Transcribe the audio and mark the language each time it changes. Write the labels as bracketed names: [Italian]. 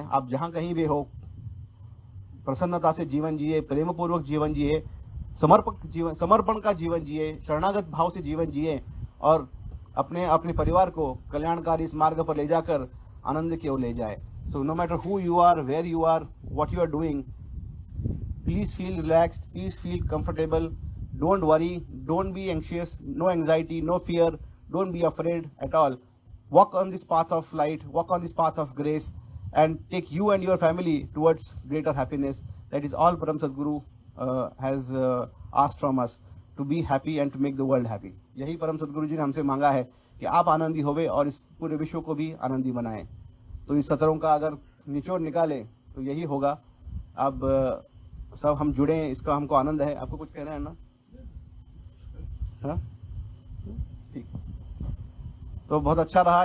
[Hindi] आप जहाँ कहीं भी हो, प्रसन्नता से जीवन जिए, प्रेम पूर्वक जीवन जिए, समर्पण का जीवन जिए, शरणागत भाव से जीवन जिए और अपने परिवार को कल्याणकारी इस मार्ग पर ले जाकर आनंद की ओर ले जाए. [English] So no matter who you are, where you are, what you are doing, please feel relaxed, please feel comfortable. Don't worry, don't be anxious, no anxiety, no fear, don't be afraid at all. Walk on this path of light, walk on this path of grace, and take you and your family towards greater happiness. That is all Param Sadguru has asked from us, to be happy and to make the world happy. [Hindi] यही परम सदगुरु जी ने हमसे मांगा है कि आप आनंदी होवे और इस पूरे विश्व को भी आनंदी बनाएं. तो इस सत्रों का अगर निचोड़ निकालें तो यही होगा. अब सब हम जुड़े, इसका हमको आनंद है. आपको कुछ कहना है ना? हाँ, ठीक. तो बहुत अच्छा रहा.